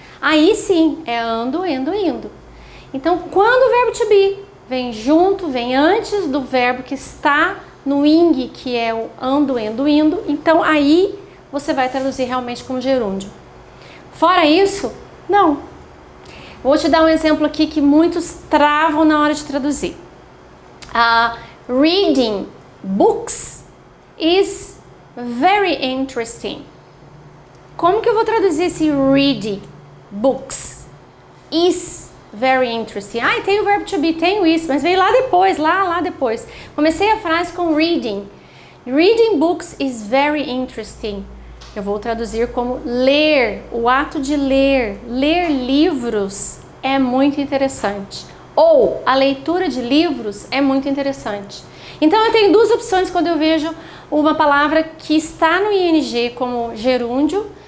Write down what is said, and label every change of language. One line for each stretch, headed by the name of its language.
Portuguese: Aí sim, é ando, endo, indo. Então, quando o verbo to be vem junto, vem antes do verbo que está no ing, que é o ando, endo, indo, então aí você vai traduzir realmente como gerúndio. Fora isso, não. Vou te dar um exemplo aqui que muitos travam na hora de traduzir.
English: Reading books is very interesting.
Portuguese: Como que eu vou traduzir esse
English: reading books? Is very interesting.
Portuguese: Tem o verbo to be, tenho isso, mas veio lá depois, lá depois. Comecei a frase com reading.
English: Reading books is very interesting.
Portuguese: Eu vou traduzir como ler, o ato de ler. Ler livros é muito interessante. Ou a leitura de livros é muito interessante. Então eu tenho duas opções quando eu vejo uma palavra que está no ING como gerúndio.